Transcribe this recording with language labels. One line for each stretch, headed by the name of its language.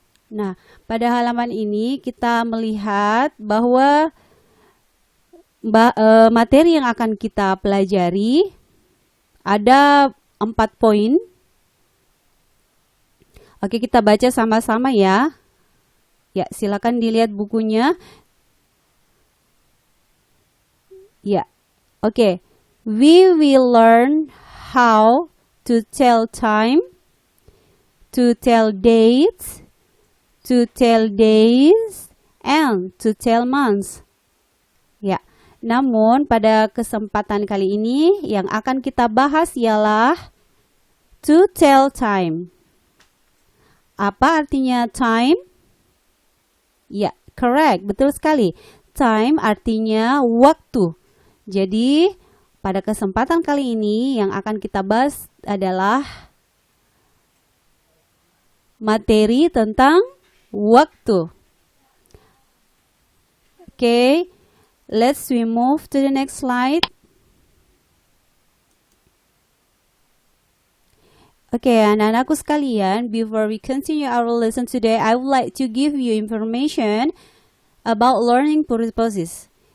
Indonesian: Nah, pada halaman ini kita melihat bahwa materi yang akan kita pelajari ada 4 poin. Oke, kita baca sama-sama ya. Ya, silakan dilihat bukunya. Ya, oke.
English: We will learn how to tell time, to tell dates, to tell days, and to tell months.
Indonesian: Ya, namun pada kesempatan kali ini yang akan kita bahas ialah to tell time. Apa artinya time? Ya, correct, betul sekali. Time artinya waktu. Jadi, pada kesempatan kali ini yang akan kita bahas adalah materi tentang waktu.
English: Okay, let's move to the next slide. Okay,
Indonesian: anak-anakku sekalian,
English: before we continue our lesson today, I would like to give you information about learning purposes.